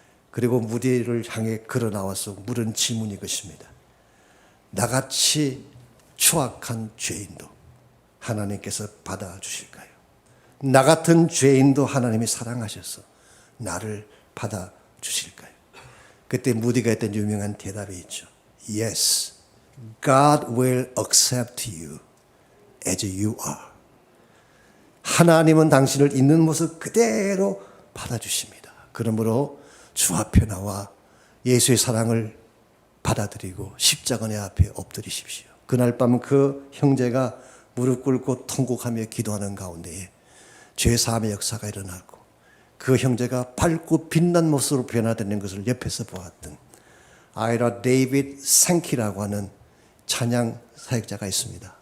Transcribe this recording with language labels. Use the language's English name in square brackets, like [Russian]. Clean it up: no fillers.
[Korean] 그리고 무디를 향해 걸어 나와서 물은 질문이 것입니다. 나같이 추악한 죄인도 하나님께서 받아주실까요? 나 같은 죄인도 하나님이 사랑하셔서 나를 받아주실까요? 그때 무디가 했던 유명한 대답이 있죠. [English] Yes, God will accept you as you are. [Korean] 하나님은 당신을 있는 모습 그대로 받아주십니다. 그러므로 주 앞에 나와 예수의 사랑을 받아들이고 십자가의 앞에 엎드리십시오. 그날 밤 그 형제가 무릎 꿇고 통곡하며 기도하는 가운데에 죄사함의 역사가 일어나고 그 형제가 밝고 빛난 모습으로 변화되는 것을 옆에서 보았던 아이라 데이빗 생키라고 하는 찬양 사역자가 있습니다.